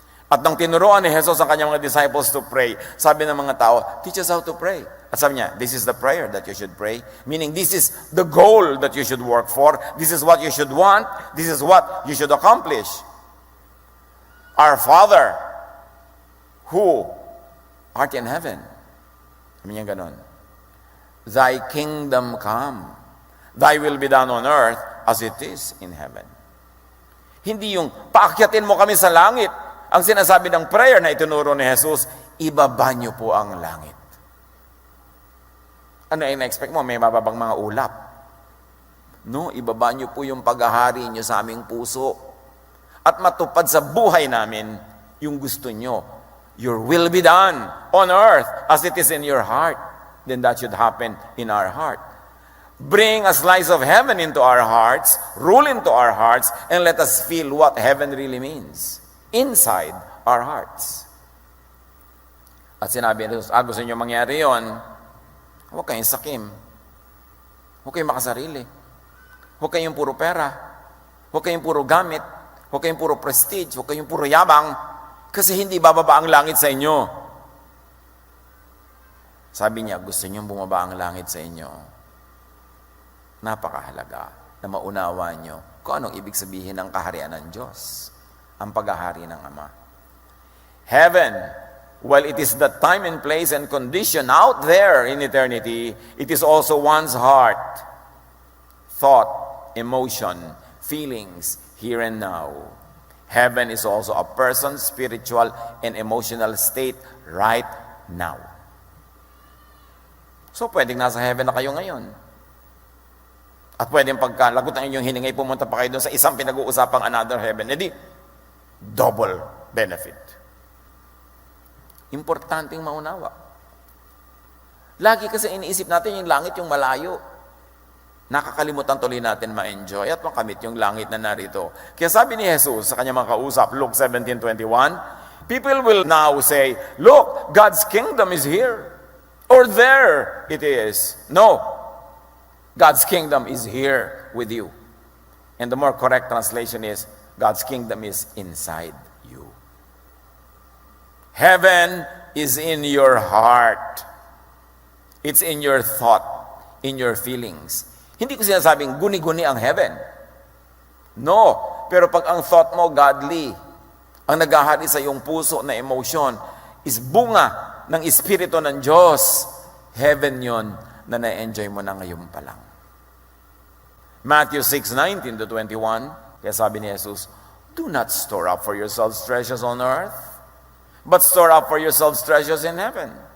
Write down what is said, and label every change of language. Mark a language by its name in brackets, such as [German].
[Filipino] At nang tinuruan ni Jesus ang kanyang mga [English] disciples to pray, [Filipino] sabi ng mga tao, [English] teach us how to pray. [Filipino] At sabi niya, [English] this is the prayer that you should pray. Meaning, this is the goal that you should work for. This is what you should want. This is what you should accomplish. Our Father, who art in heaven. [Filipino] Sabi niya ganon. [English] Thy kingdom come. Thy will be done on earth as it is in heaven. [Filipino] Hindi yung paakyatin mo kami sa langit. Ang sinasabi ng prayer na itinuro ni Jesus, ibaba niyo po ang langit. Ano yung na-expect mo? May mababang mga ulap. No, ibaba niyo po yung paghahari niyo sa aming puso. At matupad sa buhay namin yung gusto niyo. [English] Your will be done on earth as it is in your heart. Then that should happen in our heart. Bring a slice of heaven into our hearts, rule into our hearts, and let us feel what heaven really means inside our hearts. [Filipino] At sinabi ni Jesus, gusto niyo mangyari yon, huwag kayong sakim. Huwag kayong makasarili. Huwag kayong puro pera. Huwag kayong puro gamit. Huwag kayong puro prestige. Huwag kayong puro yabang. Kasi hindi bababa ang langit sa inyo. Sabi niya, gusto niyong bumaba ang langit sa inyo. Napakahalaga na maunawa niyo kung anong ibig sabihin ng kaharian ng Diyos. Ang paghahari ng Ama. [English] Heaven, while it is the time and place and condition out there in eternity, it is also one's heart, thought, emotion, feelings, here and now. Heaven is also a person's spiritual and emotional state right now. [Filipino] So, pwedeng nasa heaven na kayo ngayon. At pwedeng pagkalagot ng inyong hiningay, pumunta pa kayo doon sa isang pinag-uusapang [English] another heaven. [Filipino] Edi, [English] double benefit. [Filipino] Importanteng maunawa. Lagi kasi iniisip natin yung langit, yung malayo. Nakakalimutan tuloy natin ma-enjoy at makamit yung langit na narito. Kaya sabi ni Jesus sa kanyang mga kausap, [English] Luke 17:21, people will now say, look, God's kingdom is here. Or there it is. No. God's kingdom is here with you. And the more correct translation is, God's kingdom is inside you. Heaven is in your heart. It's in your thought, in your feelings. [Filipino] Hindi ko sinasabing guni-guni ang heaven. No. Pero pag ang thought mo godly, ang naghahari sa iyong puso na emotion, is bunga ng Espiritu ng Diyos, heaven yon na na-enjoy mo na ngayon pa lang. [English] Matthew 6:19-21, [Filipino] kaya sabi ni Jesus, [English] do not store up for yourselves treasures on earth, but store up for yourselves treasures in heaven.